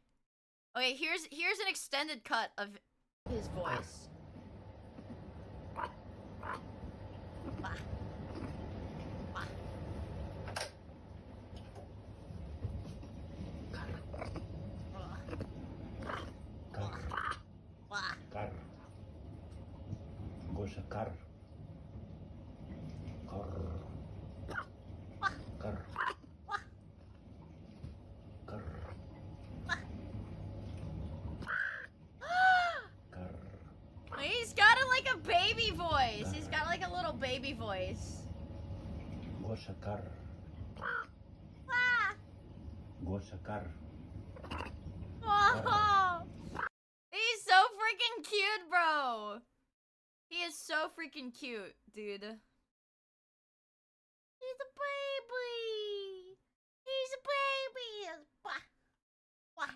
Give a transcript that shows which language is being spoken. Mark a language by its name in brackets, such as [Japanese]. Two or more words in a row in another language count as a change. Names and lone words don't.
[English] Okay, here's an extended cut of his voice. Wah. Wah. Wah. [Russian] Кар. Гоша, кар. Кар. Кар. Кар. Кар. [English] He's got like a baby voice. He's got like a little baby voice. [Russian] Гоша, кар. Ah. Гоша, кар. Oh. [English] He's so freaking cute, bro. He is so freaking cute, dude. He's a baby. He's a baby. Wah. Wah.